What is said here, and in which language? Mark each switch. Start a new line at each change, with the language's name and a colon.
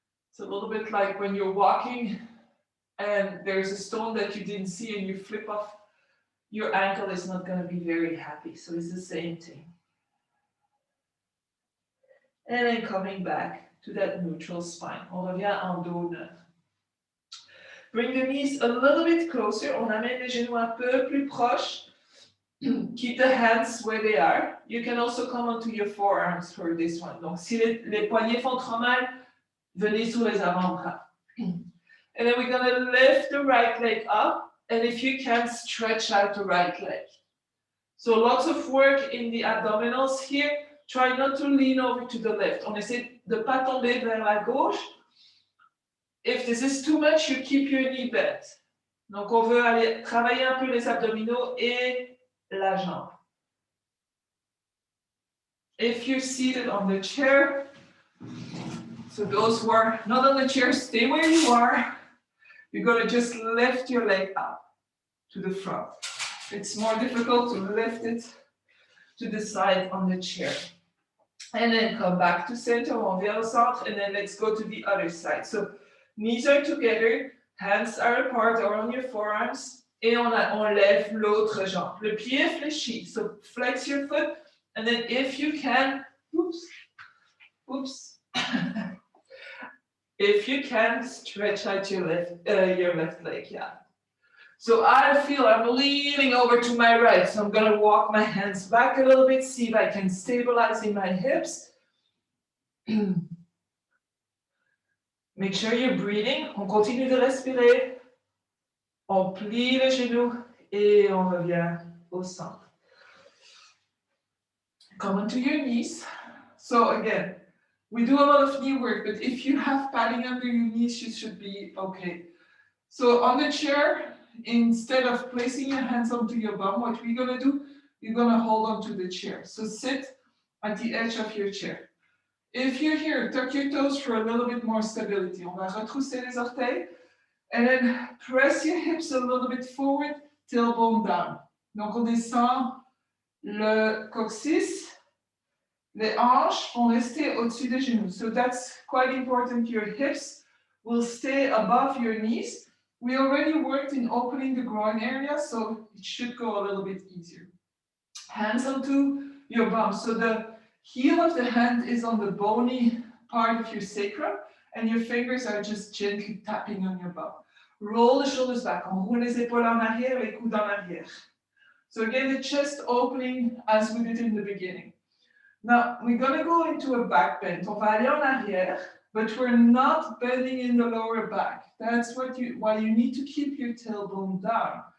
English: It's a little bit like when you're walking and there's a stone that you didn't see and you flip off, your ankle is not going to be very happy. So it's the same thing. And then coming back to that neutral spine.
French: On revient en dos neuf.
English: Bring the knees a little bit closer.
French: On amène les genoux un peu plus proches.
English: Keep the hands where they are. You can also come onto your forearms for this one.
French: Donc, si les poignets font trop mal, venez sur les avant-bras.
English: And then we're going to lift the right leg up. And if you can, stretch out the right leg. So lots of work in the abdominals here. Try not to lean over to the left.
French: On essaie de ne pas tomber vers la gauche.
English: If this is too much, you keep your knee bent.
French: Donc, on veut aller travailler un peu les abdominaux et la jambe.
English: If you're seated on the chair, so those who are not on the chair, stay where you are. You're going to just lift your leg up to the front. It's more difficult to lift it to the side on the chair. And then come back to center,
French: on vient au centre,
English: and then let's go to the other side. So knees are together, hands are apart or on your forearms,
French: et on lève l'autre jambe. Le pied est fléchi,
English: so flex your foot, and then if you can, if you can, stretch out your left leg, yeah. So I feel I'm leaning over to my right, so I'm going to walk my hands back a little bit, see if I can stabilize in my hips. Make sure you're breathing.
French: On continue de respirer. On plie les genoux et on revient au centre.
English: Come onto your knees. So again, we do a lot of knee work, but if you have padding under your knees, you should be okay. So on the chair, instead of placing your hands onto your bum, what we're going to do, you're going to hold onto the chair. So sit at the edge of your chair. If you're here, tuck your toes for a little bit more stability.
French: On va retrousser les orteils.
English: And then press your hips a little bit forward, tailbone down.
French: Donc on descend le coccyx. Les hanches vont rester au-dessus des genoux.
English: So that's quite important. Your hips will stay above your knees. We already worked in opening the groin area, so it should go a little bit easier. Hands onto your bum. So the heel of the hand is on the bony part of your sacrum, and your fingers are just gently tapping on your bum. Roll the shoulders back. On roule les épaules en arrière, les coudes en arrière. So again, the chest opening as we did in the beginning. Now, we're going to go into a back bend.
French: On va aller en arrière.
English: But we're not bending in the lower back. That's why you need to keep your tailbone down.